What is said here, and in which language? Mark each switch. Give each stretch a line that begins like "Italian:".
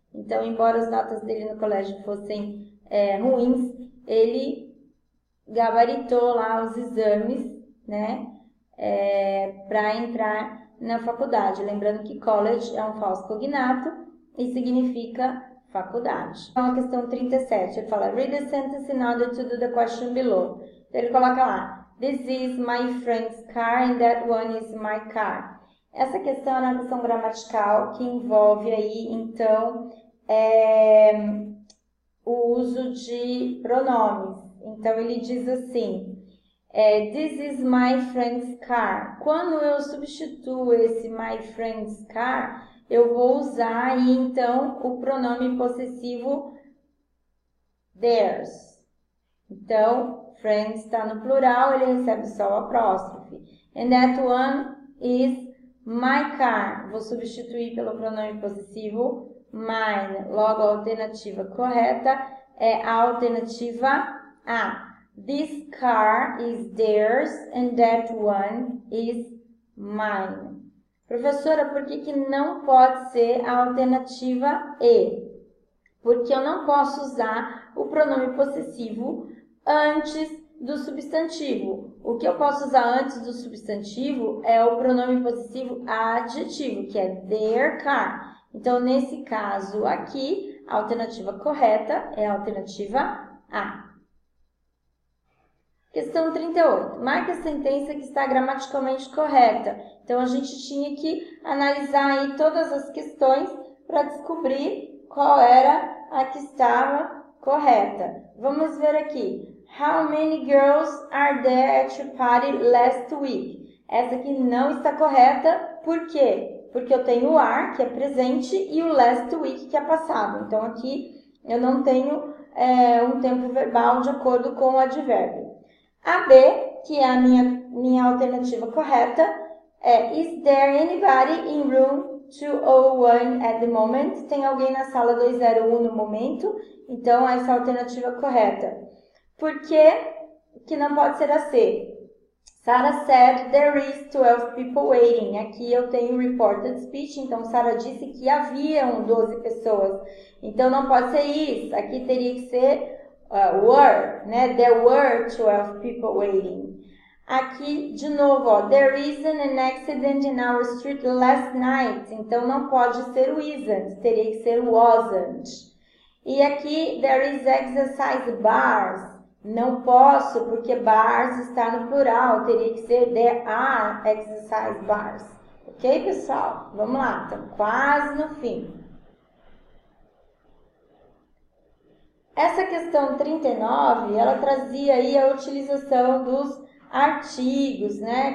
Portuguese: Então, embora as notas dele no colégio fossem ruins, ele gabaritou lá os exames, né, para entrar na faculdade. Lembrando que college é um falso cognato e significa faculdade. Então, a questão 37, ele fala,
English: read the sentence in order to do the question below.
Portuguese: Então, ele coloca lá,
English: this is my friend's car and that one is my car.
Portuguese: Essa questão é uma questão gramatical que envolve aí, então, o uso de pronomes. Então, ele diz assim,
English: this is my friend's car.
Portuguese: Quando eu substituo esse
English: my friend's car,
Portuguese: eu vou usar aí, então, o pronome possessivo theirs. Então, friends está no plural, ele recebe só o apóstrofe.
English: And that one is my car.
Portuguese: Vou substituir pelo pronome possessivo mine. Logo, a alternativa correta é a alternativa A.
English: This car is theirs and that one is mine.
Portuguese: Professora, por que não pode ser a alternativa E? Porque eu não posso usar o pronome possessivo antes do substantivo. O que eu posso usar antes do substantivo é o pronome possessivo adjetivo, que é their car. Então, nesse caso aqui, a alternativa correta é a alternativa A. Questão 38. Marque a sentença que está gramaticalmente correta. Então, a gente tinha que analisar aí todas as questões para descobrir qual era a que estava correta. Vamos ver aqui.
English: How many girls are there at your party last week?
Portuguese: Essa aqui não está correta. Por quê? Porque eu tenho o are, que é presente, e o last week, que é passado. Então, aqui eu não tenho um tempo verbal de acordo com o advérbio. A B, que é a minha alternativa correta, é
English: Is there anybody in room 201 at the moment?
Portuguese: Tem alguém na sala 201 no momento? Então, essa é a alternativa correta. Por que não pode ser a C?
English: Sarah said there is 12 people waiting.
Portuguese: Aqui eu tenho reported speech, então Sarah disse que haviam 12 pessoas. Então, não pode ser is. Aqui teria que ser were, né?
English: There were 12 people waiting.
Portuguese: Aqui, de novo, ó,
English: there isn't an accident in our street last night.
Portuguese: Então, não pode ser o isn't, teria que ser o wasn't. E aqui,
English: there is exercise bars.
Portuguese: Não posso, porque bars está no plural, teria que ser
English: there are exercise bars.
Portuguese: Ok, pessoal? Vamos lá, estamos quase no fim. Essa questão 39, ela trazia aí a utilização dos artigos, né?